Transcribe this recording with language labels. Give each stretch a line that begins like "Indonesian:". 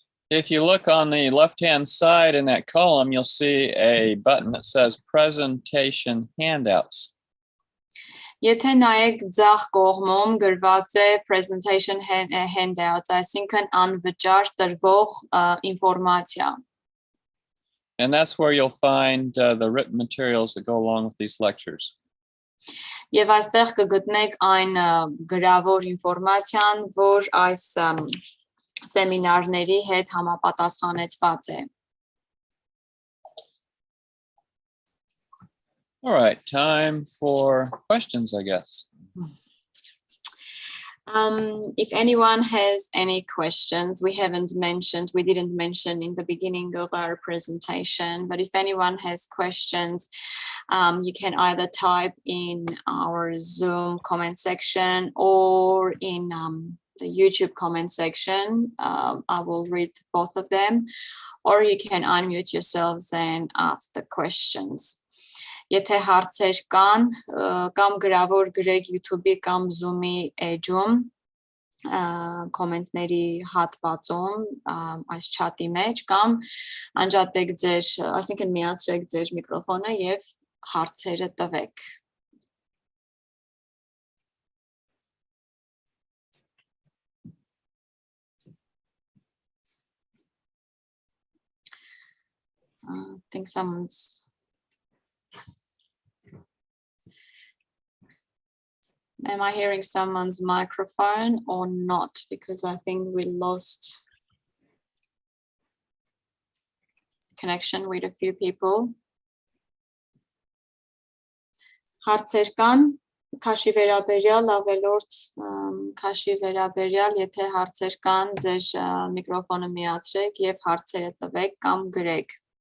English: If you look on the left-hand side in that column, you'll see a button that says Presentation Handouts.
Armenian: Եթե նայեք ձախ կողմում գրված է
English: presentation handouts,
Armenian: այսինքն անվճար տրվող ինֆորմացիա։
English: And that's where you'll find the written materials that go along with these lectures.
Armenian: Եվ այստեղ կգտնեք այն գրավոր ինֆորմացիան, որ այս սեմինարների հետ համապատասխանեցված է։
English: All right, time for questions, I guess. If anyone has any questions, we didn't mention in the beginning of our presentation, but if anyone has questions, you can either type in our Zoom comment section or in the YouTube comment section. I will read both of them, or you can unmute yourselves and ask the questions.
Armenian: Եթե հարցեր կան, կամ գրավոր գրեք YouTube-ի կամ Zoom-ի էջում, կոմենտների հատվածում, այս chat-ի մեջ, կամ անջատեք ձեր, այսինքն միացրեք ձեր միկրոֆոնը եւ հարցերը տվեք։
English: I think someone's Am I hearing someone's microphone or not? Because I think we lost connection with a few people.
Armenian: Հարցեր կան, քաշի վերաբերյալ, ավելորդ քաշի վերաբերյալ, եթե հարցեր կան, ձեր միկրոֆոնը միացրեք եւ հարցերը տվեք կամ գրեք։